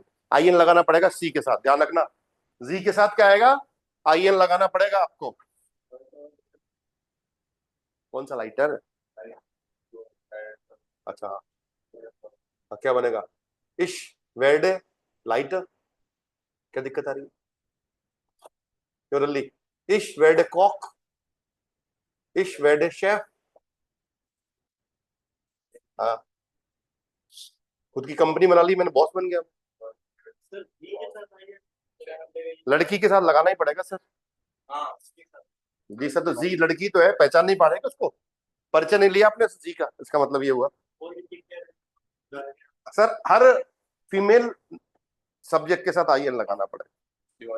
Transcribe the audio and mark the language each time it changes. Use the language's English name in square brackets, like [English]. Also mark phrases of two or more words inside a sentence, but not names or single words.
[Hindi] आईएन लगाना पड़ेगा सी के साथ, ध्यान रखना, जी के साथ क्या आएगा? आईएन लगाना पड़ेगा आपको। कौन सा लाइटर? अच्छा, क्या बनेगा? [German] Ich werde Leiter, [Hindi] क्या दिक्कत आ रही है? [English] Purely. [German] Ich werde Koch. Ich werde Chef. [Hindi] हाँ, खुद की कंपनी बना ली मैंने, बॉस बन गया। लड़की के साथ लगाना ही पड़ेगा सर। जी सर, तो जी लड़की तो है, पहचान नहीं पा रहे क्या उसको? परिचय नहीं लिया आपने जी का, इसका मतलब ये हुआ सर हर फीमेल सब्जेक्ट के साथ आईएन लगाना पड़ेगा।